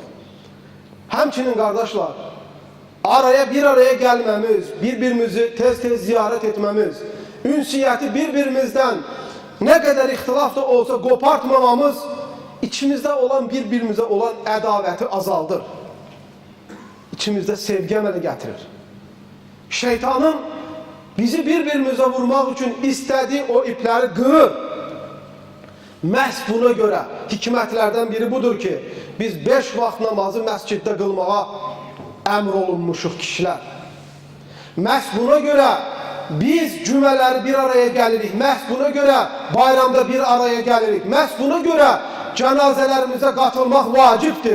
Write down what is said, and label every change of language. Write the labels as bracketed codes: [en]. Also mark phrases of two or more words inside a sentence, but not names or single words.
[tr] Həmçinin kardeşler, bir araya gelmemiz, birbirimizi tez ziyaret etmemiz, ünsiyeti birbirimizden ne kadar ihtilaf da olsa kopartmamamız, içimizde olan birbirimize olan [az] ədavəti azaldır. İçimizde sevgi əmələ gətirir. [tr] Şeytanın bizi birbirimize vurmak için istediği o ipleri qırır. [az] Məhz buna göre hikmətlərdən biri budur ki, biz 5 vaxt namazı məsciddə qılmağa əmr olunmuşuq kişilər. Məhz buna görə biz cümələri bir araya gəlirik. Məhz buna görə bayramda bir araya gəlirik. Məhz buna görə cənazələrimizə qatılmaq vacibdir.